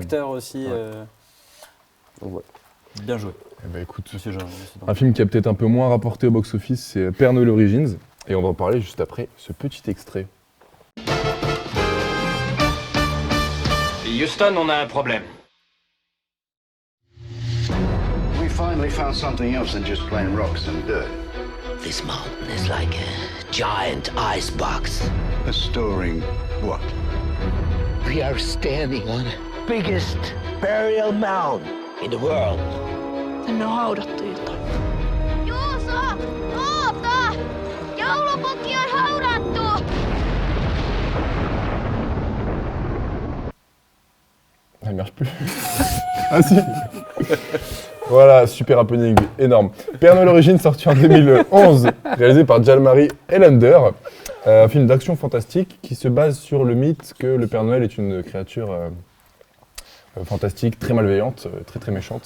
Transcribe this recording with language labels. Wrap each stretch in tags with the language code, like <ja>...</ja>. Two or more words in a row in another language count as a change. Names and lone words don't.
<fr>d'acteurs aussi. Donc, voilà. Bien joué, Eh ben, écoute, monsieur Jean. un film qui a peut-être un peu moins rapporté au box-office, c'est Père Noël Origins. Et on va en parler juste après ce petit extrait. Houston, on a un problème.</fr> <en>We finally found something else than just plain rocks and dirt. This mountain is like a giant icebox. A storing what? We are standing on the biggest burial mound in the world.</en> <fi>Tänne on haudattu jotain. Juuso! Oota! Joulupukki on haudattu!</fi> <fr>Elle marche plus. Ah si. Voilà, super happening, énorme. Père Noël Origins, sorti en 2011, réalisé par Jalmari Elander. Un film d'action fantastique qui se base sur le mythe que le Père Noël est une créature fantastique, très malveillante, très très méchante.</fr>